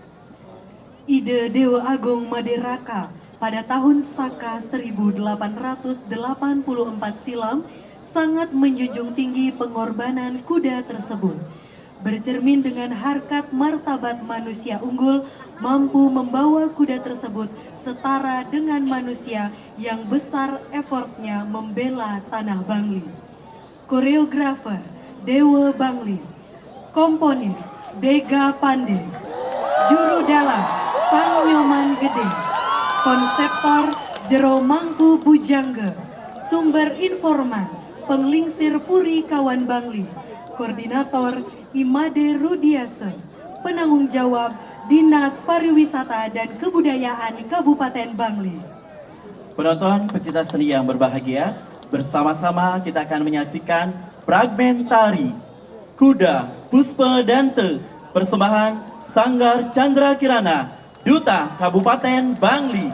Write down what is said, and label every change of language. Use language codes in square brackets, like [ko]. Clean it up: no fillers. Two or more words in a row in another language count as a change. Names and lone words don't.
[id] Ide Dewa Agung Maderaka pada tahun Saka 1884 silam sangat menjunjung tinggi pengorbanan kuda tersebut. Bercermin dengan harkat martabat manusia unggul, mampu membawa kuda tersebut setara dengan manusia yang besar effortnya membela tanah Bangli. Koreografer Dewa Bangli, komponis Dega Pande, juru dalam Sang Nyoman Gede, konseptor Jero Mangku Bujangga, sumber informan Penglingsir Puri Kawan Bangli, koordinator Imade Rudiasa, penanggung jawab Dinas Pariwisata dan Kebudayaan Kabupaten Bangli. Penonton pecinta seni yang berbahagia, bersama-sama kita akan menyaksikan fragmen tari Kuda Puspa Dante, persembahan Sanggar Chandra Kirana, Duta Kabupaten Bangli.